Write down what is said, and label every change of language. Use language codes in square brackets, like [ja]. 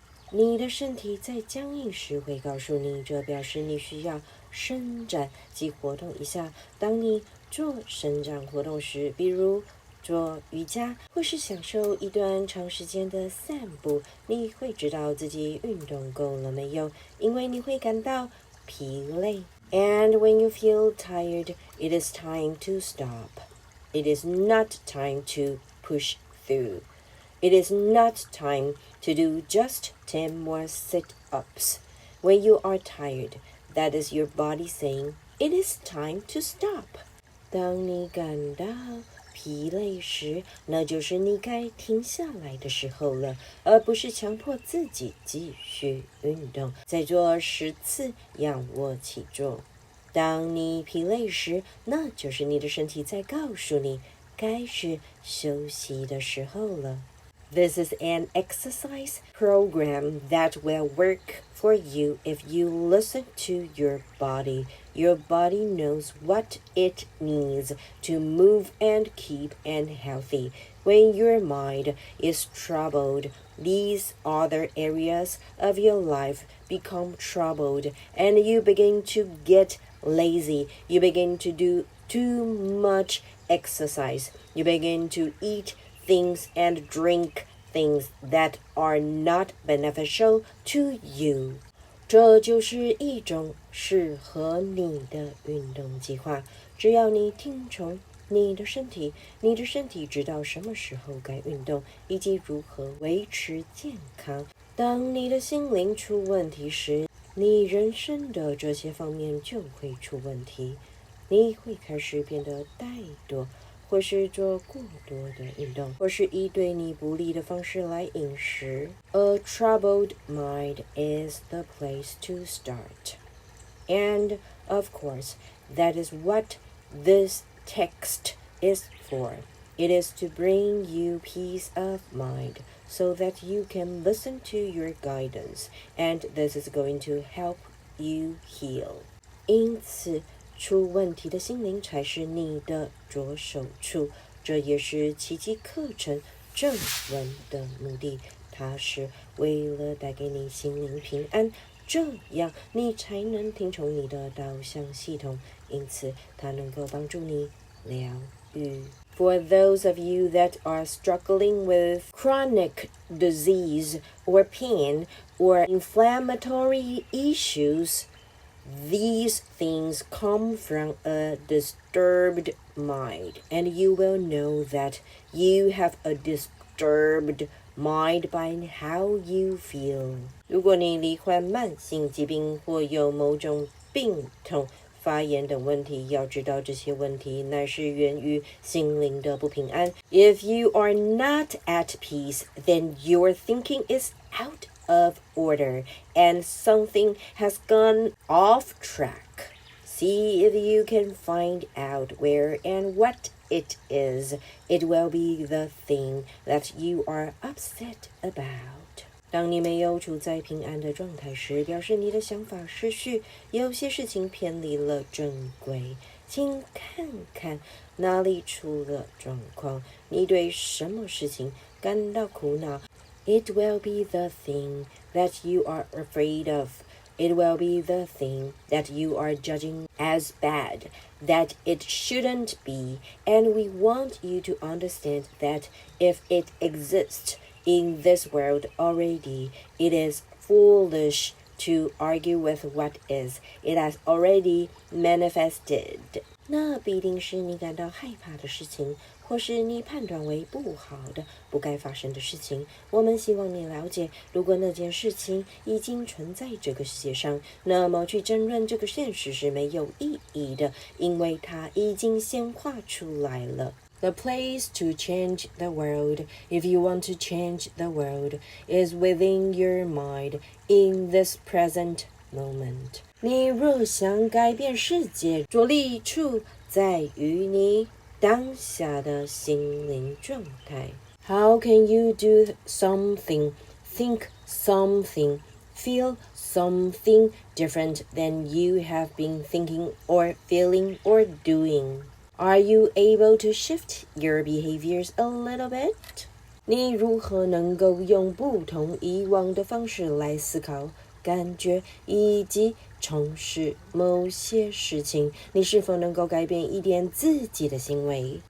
[zh] 你的身体在僵硬时会告诉你，这表示你需要伸展及活动一下。当你做伸展活动时，比如做瑜伽或是享受一段长时间的散步，你会知道自己运动够了没有，因为你会感到疲累。 [en] And when you feel tired, it is time to stop. It is not time to push through. It is not time to do just 10 more sit-ups. When you are tired, that is your body saying, it is time to stop. [zh] 当你感到疲累时，那就是你该停下来的时候了，而不是强迫自己继续运动。再做10次仰卧起坐。当你疲累时，那就是你的身体在告诉你，该是休息的时候了。 [en] This is an exercise program that will work for you if you listen to your body. Your body knows what it needs to move and keep and healthy. When your mind is troubled, these other areas of your life become troubled, and you begin to get lazy. You begin to do too much exercise. You begin to eat things and drink things that are not beneficial to you. [zh] 这就是一种适合你的运动计划。只要你听从你的身体，你的身体知道什么时候该运动，以及如何维持健康。当你的心灵出问题时，你人生的这些方面就会出问题。你会开始变得怠惰，或是做过多的运动，或是以对你不利的方式来饮食。 [en] A troubled mind is the place to start. And, of course, that is what this text is for. It is to bring you peace of mind so that you can listen to your guidance, and this is going to help you heal. [zh] 因此，出问题的心灵才是你的着手处，这也是奇迹课程正文的目的。它是为了带给你心灵平安，这样你才能听从你的导向系统，因此它能够帮助你疗愈。 [en] For those of you that are struggling with chronic disease or pain or inflammatory issues, these things come from a disturbed mind, and you will know that you have a disturbed mind by how you feel. [zh] 如果你罹患慢性疾病或有某种病痛、发炎等问题，要知道这些问题乃是源于心灵的不平安。 [en] If you are not at peace, then your thinking is out of order and something has gone off track. See if you can find out where and what it is. It will be the thing that you are upset about. [zh] 当你没有处在平安的状态时，表示你的想法失序，有些事情偏离了正轨。请看看哪里出了状况，你对什么事情感到苦恼。 [en] It will be the thing that you are afraid of. It will be the thing that you are judging as bad, that it shouldn't be, and we want you to understand that if it exists in this world already, it is foolish to argue with what is. It has already manifested. [zh] 那必定是你感到害怕的事情，或是你判断为不好的、不该发生的事情。我们希望你了解，如果那件事情已经存在这个世界上，那么去争论这个现实是没有意义的，因为它已经显化出来了。 [en] The place to change the world, if you want to change the world, is within your mind in this present moment. [zh] 你若想改变世界，着力处在于你当下的心灵状态。 [en] How can you do something, think something, feel something different than you have been thinking or feeling or doing?Are you able to shift your behaviors a little bit? [zh] 你如何能够用不同以往的方式来思考、感觉以及从事某些事情？你是否能够改变一点自己的行为？